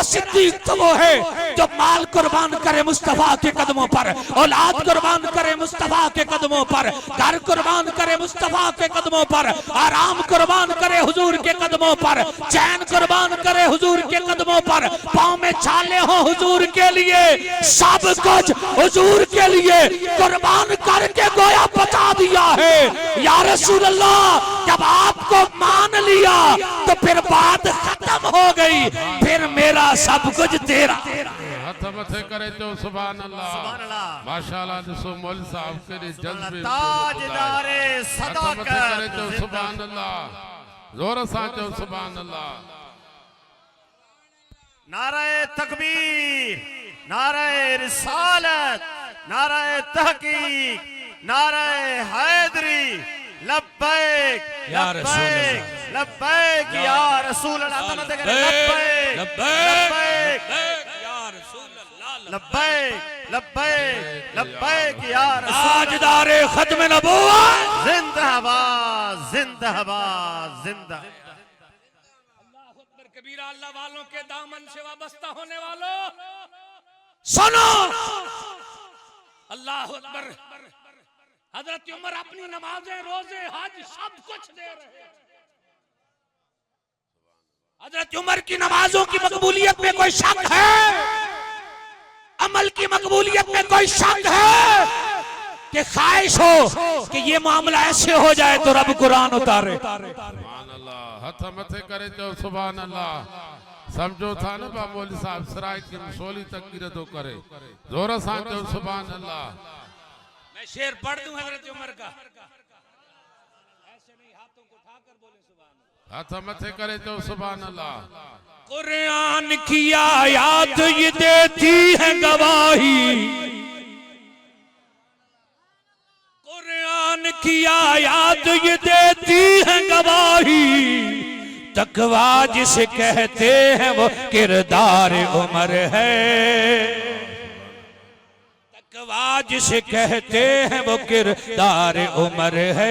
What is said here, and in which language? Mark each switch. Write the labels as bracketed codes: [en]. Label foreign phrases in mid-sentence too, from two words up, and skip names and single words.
[hi] सिद्दीक तो वो है जो माल कुर्बान करे मुस्तफा के कदमों पर, औलाद कुर्बान करे मुस्तफा के कदमों पर, घर कुर्बान करे मुस्तफा के कदमों पर, आराम कुर्बान करे हुजूर के कदमों पर, चैन कुर्बान करे हुजूर के कदमों पर, पाँव में छाले हो हुजूर के लिए, सब कुछ हुजूर के लिए कुर्बान करके गोया बचा दिया है। [ar] يا رسول الله, [hi] जब आपको मान लिया तो फिर बात खत्म हो गई, फिर मेरा सब कुछ तेरा। [sd] हथ मथे करे चो [ar] سبحان الله, سبحان الله. माशाअल्लाह। [sd] ॾिसो मौलवी साहब केॾे जज्बे [hi] ताजदारे [sd] हथ मथे करे चो [hi] सदाकत, [ar] سبحان الله, [sd] जोर सां चो [ar] سبحان الله. [hi] नाराए तकबीर, नाराए रिसालत, नाराए तहकीक, नाराए हैदरी, लब्बैक [ar] يا رسول लब्बैक अल्लाह। لبيك يا رسول الله، لبيك لبيك لبيك يا رسول الله. لبيك لبيك لبيك يا رسول [hi] ताजदारे खत्म नबूवत। जिंदाबाद जिंदाबाद जिंदा। [ar] الله أكبر كبيرا. [hi] अल्लाह वालों के दामन से वाबस्ता होने वालों सुनो, [ar] الله أكبر. [hi] हजरत उमर अपनी नमाजें, रोजे, हज सब कुछ दे रहे हैं। हजरत उमर की नमाजों की मकबूलियत में कोई शक है? अमल की मकबूलियत में कोई शक है कि ख्वाहिश हो कि ये मामला ऐसे हो जाए तो रब कुरान उतारे। [ar] سبحان الله, [sd] हथ मथे करे चो [ar] سبحان الله. [sd] समझो था न बा मौलवी साहब सराय की सोली तकबीर तो करे, जोर सां चो [ar] سبحان الله. [hi] मैं शेर पढ़ दूं हजरत उमर का, ऐसे नहीं हाथों को उठाकर बोले [ar] سبحان الله. [sd] हथ मथे करे चो [ar] سبحان الله. [hi] कुरान की आयत ये देती है गवाही, कुरान की आयत ये देती है गवाही, तकवा जिसे कहते हैं वो किरदार उमर है, तकवा जिसे कहते हैं वो किरदार उमर है।